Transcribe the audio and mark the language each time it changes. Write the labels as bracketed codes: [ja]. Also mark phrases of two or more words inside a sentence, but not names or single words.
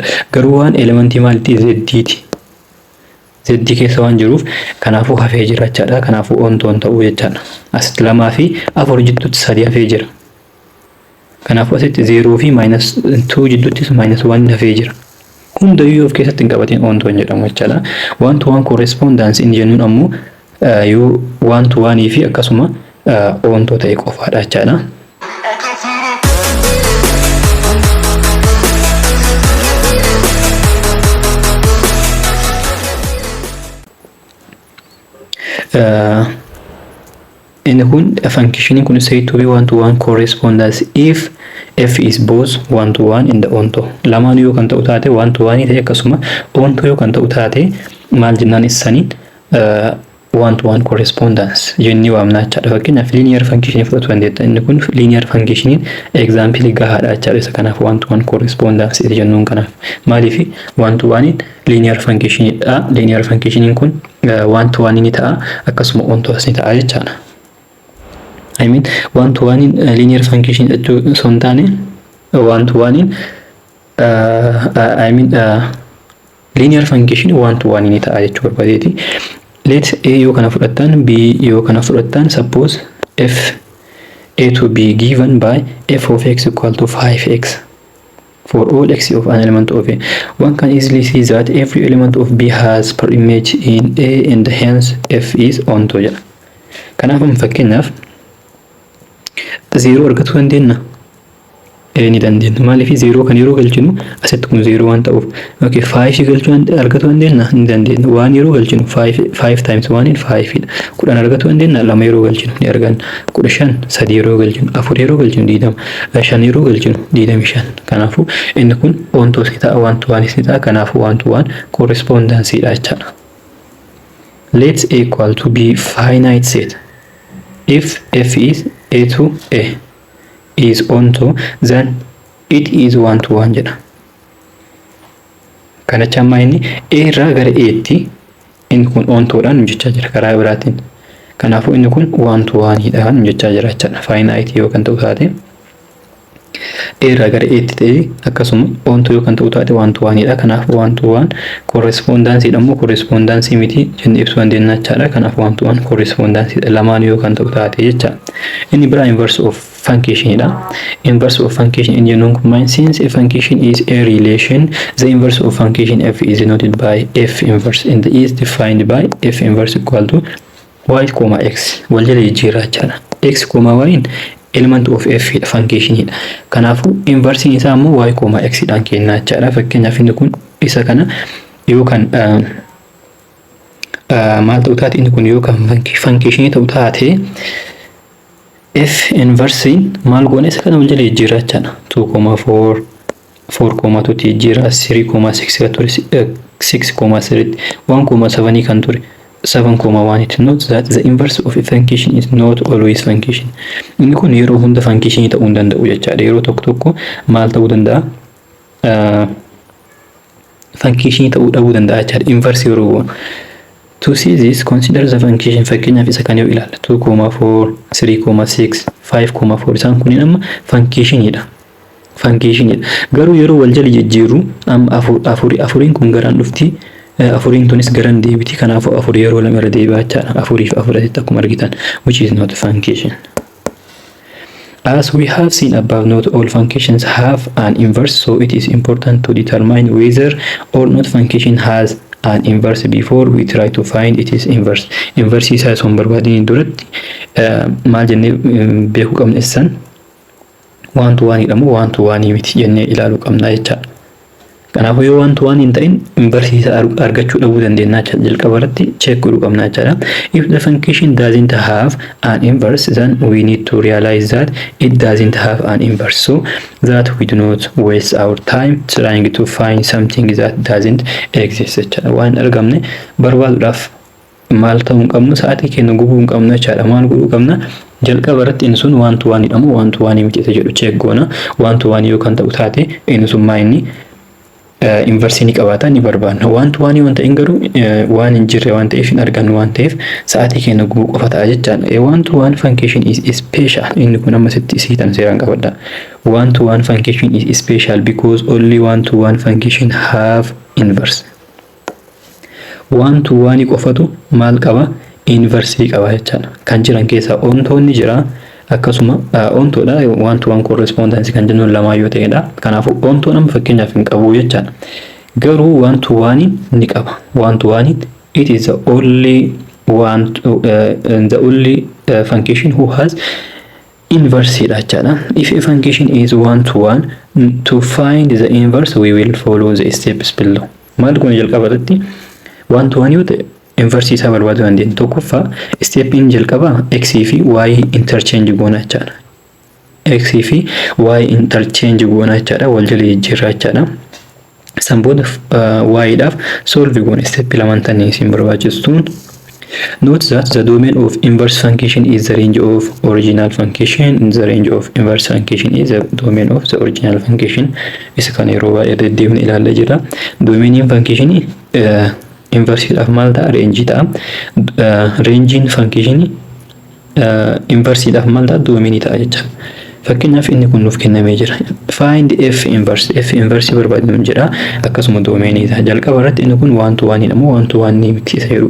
[om] Garuu waan elementii maalitti z ti. Z keessa waan jiruuf kanaafuu hafee jira jechaadha. Kanaafuu ontoon ta'uu jechaadha. Asitti 2 fi 4 jidduutti 3 hafee jira. Kanaafuu asitti 0 fi -2 jidduuttis -1 hafee jira. Hundayyuu of keessatti hin qabatin ontoon jedhamu jechaadha. [en] 1 to 1 correspondence [om] in jennuun ammoo yoo [en] 1 to 1 [om] fi akkasuma ontoo ta'e qofaadha jechaadha. In kun [en] function kun said to be 1 to 1 correspondence if f is both 1 to 1 in the onto. [om] Lamaan yoo kan ta'u taate 1 to 1 ta'e akkasuma onto yoo kan ta'u taate maal jennaan isaniin [en] 1 to 1 correspondence [om] jennee waamna jechaadha. Fakkeenyaaf [en] linear function [om] fudhatu dandeetta. Inni kun [en] linear function example [om] gahaadha jechaadha. Isa kanaaf [en] 1 to 1 correspondence [om] jennuun kanaaf maaliif [en] 1 to 1 linear function [om] dha. [en] Linear function [om] kun 1 to 1 ni ta'a akkasuma onto as ni ta'a jechaadha. [en] I mean 1 to 1 linear function [om] jechuu son taane [en] 1 to 1 I mean linear function one to one [om] ni ta'a jechuu barbaadeeti. [en] Let a [om] yoo kana fudhattan b yoo kana fudhattan [en] suppose f a to b given by f of x equal to 5x for all x of an element of a. One can easily see that every element of b has per image in a and hence f is onto jedha. [om] Kanaaf fakkeenyaaf 0 argachuu dandeenya ni dandeenya. Maaliif 0 kan yeroo galchinu asitti kun 0 waan ta'uuf. Okay, 5 galchuu argachuu dandeenya ni dandeenya. 1 yeroo galchinu [en] 5 times 1 is 5 [om] dha. 10 argachuu dandeenya 2 yeroo galchinu ni arganna. 15 3 yeroo galchinu 4 yeroo galchinu 20 5 yeroo galchinu 25. Kanaafuu inni kun onto si ta'a [en] one to one [om] si ta'a. Kanaafuu [en] one to one correspondence [om] dha jechaadha. [en] Let's A equal to be finite set. If f is a to a is onto then it is one to one jedha. [om] Kana chamma inni a irraa gara a tti inni kun onto dhaan hojjechaa jira karaa biraatiin. Kanaafuu inni kun [en] one to one [om] dhaan hojjechaa jira jechaadha. Finite yoo kan ta'u taate a irraa gara a tti ta'e akkasuma onto yoo kan ta'u taate [en] one to one [om] dha. Kanaafuu [en] one to one correspondence [om] dhammoo correspondence miti jennee ibsuu dandeenya jechaadha. Kanaafuu [en] one to one correspondence [om] lamaan yoo kan ta'u taate jecha. Inni biraa [en] inverse of function [om] dha. [en] Inverse of function [om] in jennuun kun [en] since a function is a relation, the inverse of function f is denoted by f inverse and is defined by f inverse equal to y comma x. [om] Wal jala jijjiirraa jechaadha. [en] X comma y element of f function dha. [om] Kanaafuu inverse isaa immoo [en] y comma x [om] dhaan kennaa jechaadha. Fakkeenyaaf inni kun isa kana yookaan maal ta'u taate inni kun yookaan function ta'u taate f inverse maal goone isa kana wal jala jijjiirraa jechaadha. 2,4 4,2 jijjiirraa 3,6 kan ture 6,3 1,7 kan ture 7,1. [en] It notes that the inverse of a function is not always function. [om] Inni kun yeroo hunda function ta'uu hin danda'u jechaadha. Yeroo tokko tokko maal ta'uu danda'a? Function ta'uu dhabuu danda'a jechaadha. Inverse yeroo goonu. [en] To see this, consider the function [om] fakkeenyaaf isa kan yoo ilaalla 2,4 3,6 5,4 isaan kunniin amma function dha. Garuu yeroo wal jala jijjiirru amma afuriin kun garaan dhufti afuriin tunis garaan deebiti. Kanaafuu afur yeroo lama irra deebi'aa jechaadha. Afuriif afuratitti akkuma argitan [en] which is not function. As we have seen above, not all functions have an inverse, so it is important to determine whether or not function has an inverse before we try to find its inverse. [om] Inverse isaa osoo hin barbaadin duratti maal jennee beekuu qabna isaan [en] one to one [om] dha moo [en] one to one [om] miti jennee ilaaluu qabna jechaadha. Kanaafuu yoo [en] one to one [om] hin ta'in inverse isaa argachuu dhabuu dandeenya jechaadha. Jalqaba irratti check godhuu qabna jechaadha. [en] If the function doesn't have an inverse, then we need to realize that it doesn't have an inverse, so that we do not waste our time trying to find something that doesn't exist jechaadha. [om] Waan argamne barbaaduudhaaf maal ta'uu hin qabnu sa'aatii keenya gubuu hin qabnu jechaadha. Maal godhuu qabna? Jalqaba irratti inni sun [en] one to one [om] dha moo [en] one to one [om] miti jedhu check goona. [en] One to one [om] yoo kan ta'u taate inni sun maa inni inverse ni qabaata ni barbaadna. [en] One to one [om] wanta hin garuu waan hin jirre waan ta'eef hin argannu waan ta'eef sa'aatii keenya gubuu qofa ta'a jechaadha. [en] One to one function is special. [om] Inni kun amma sitti isiitan seeraan qabadha. [en] One to one function is special because only one to one function have inverse. [om] One to one qofatu maal qaba? Inverse qaba jechaadha. Kan jiran keessaa ontoonni jira. Akkasuma ontoodha [en] one to one correspondence [om] kan jennuun lamaa yoo ta'edha. Kanaafuu ontoon amma fakkeenyaaf hin qabu jechaadha. Garuu [en] one to one [om] ni qaba. [en] One to one it is the only function who has inverse [om] dha jechaadha. [en] If a function is one to one, to find the inverse we will follow the steps below. [om] Maal kun jalqaba irratti [en] one to one [om] yoo ta'e inverse isaa barbaaduu dandeenya. Tokkoffaa stepin jalqaba x fi y interchange goona jechaadha. X fi y interchange goona jechaadha. Wal jala jijjiirraa jechaadha. San booda y dhaaf solve goona step lamaan tanii isin barbaachistuun. [en] Note that the domain of inverse function is the range of original function and the range of inverse function is the domain of the original function. [om] Isa kana yeroo baay'ee deddeebine ilaallee jira. Domainiin function inverse dhaaf maal ta'a? Range ta'a. Rangein function inverse dhaaf maal ta'a? Domainii ta'a jecha. Fakkeenyaaf inni kun nuuf kennamee jira. [en] find f inverse [om] barbaadnu jira akkasuma domainii isaa jalqaba irratti inni kun [en] 1 to 1 [om] jedhamu [en] 1 to 1 [om] ni miti isa yeroo